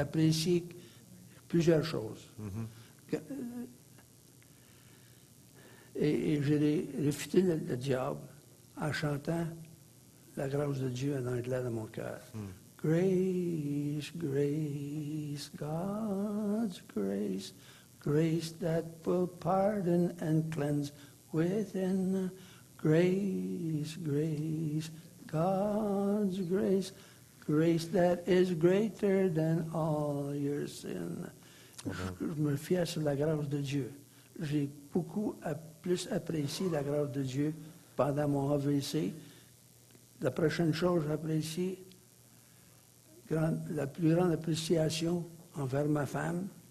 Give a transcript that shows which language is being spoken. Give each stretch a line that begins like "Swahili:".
French: Apprécier plusieurs choses. Mm-hmm. Et j'ai réfuté le diable en chantant la grâce de Dieu en anglais dans mon cœur.
English: Grace, grace, God's grace, grace that will pardon and cleanse within. Grace, grace, God's grace, grace that is greater than all your sin.
French: Je me fiais sur la grâce de Dieu. J'ai plus apprécié la grâce de Dieu pendant mon AVC. La prochaine chose, j'apprécie la plus grande appréciation envers ma femme.